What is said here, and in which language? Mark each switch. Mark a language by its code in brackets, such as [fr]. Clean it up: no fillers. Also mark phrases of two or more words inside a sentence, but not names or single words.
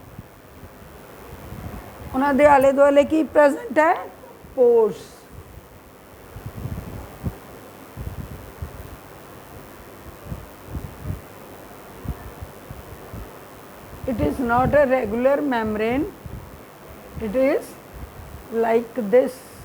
[pa] ਉਹਨਾਂ ਦੇ ਆਲੇ ਦੁਆਲੇ ਕੀ ਪ੍ਰੈਜ਼ੈਂਟ ਹੈ? [en] pores. It is not a regular membrane, it is like this.